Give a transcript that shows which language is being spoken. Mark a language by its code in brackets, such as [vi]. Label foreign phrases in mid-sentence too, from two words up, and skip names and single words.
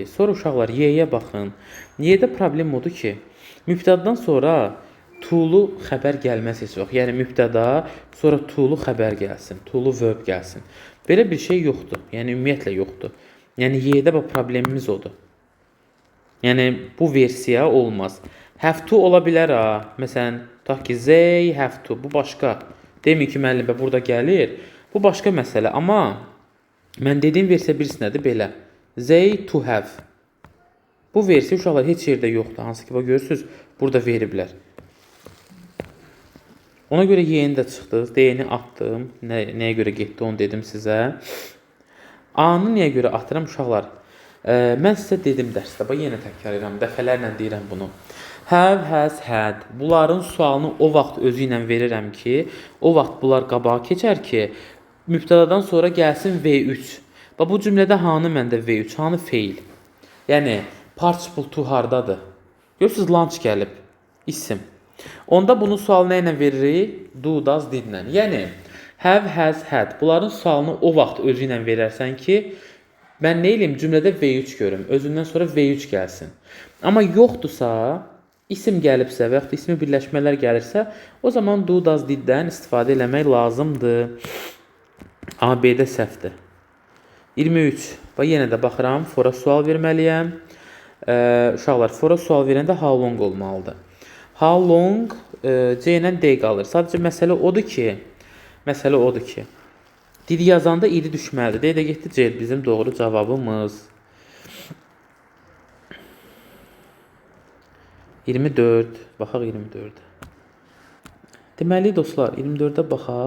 [az] Sonra uşaqlar, Y-yə baxın. Y-də problem odur ki, mübtədadan sonra to-lu xəbər gəlməz heç vaxt. Yəni, mübtəda, sonra to-lu xəbər gəlsin, to-lu verb gəlsin. Belə bir şey yoxdur, yəni ümumiyyətlə yoxdur. Yəni, Y-də problemimiz odur. Yəni, bu versiya olmaz. [en] Have to [az] ola bilər ha. Məsələn, tutaq ki, [en] they have to. [az] Bu başqa. Demək ki, müəllimə burada gəlir. Bu başqa məsələ. Amma mən dediyim versiya birisinədir belə. [en] They to have. [az] Bu versiya uşaqlar heç yerdə yoxdur. Hansı ki, görürsünüz, burada veriblər. Ona görə Y-ni də çıxdıq. D-ni atdım. Nəyə görə getdi, onu dedim sizə. A-nı niyə görə atıram uşaqlar? Mən sizə dedim dərsdə, yenə təkrar edirəm, dəfələrlə deyirəm bunu. [en] Have, has, had. [az] Bunların sualını o vaxt özü ilə verirəm ki, o vaxt bunlar qabağa keçər ki, mübtədadan sonra gəlsin V3. Bu cümlədə hanı məndə V3, hanı fail? Yəni, [en] participle to [az] hardadır? Görürsünüz, lunch gəlib, isim. Onda bunun sualı nə ilə veririk? [en] Do, does, [az] did-lə. Yəni, [en] have, has, had. [az] Bunların sualını o vaxt özü ilə verərsən ki, mən nə eləyim? Cümlədə V3 görüm. Özündən sonra V3 gəlsin. Amma yoxdursa, isim gəlibsə və yaxud da ismi birləşmələr gəlirsə, o zaman [en] do, does, [az] did-dən istifadə eləmək lazımdır. A, B-də səhvdir. 23. Yenə də baxıram, fora sual verməliyəm. Uşaqlar, fora sual verəndə [en] how long [az] olmalıdır. [en] How long [az] C ilə D qalır. Sadəcə məsələ odur ki, dil yazanda iri düşməlidir. D də getdi C bizim doğru cavabımız. 24. Baxaq 24. Deməli dostlar, 24-də baxaq.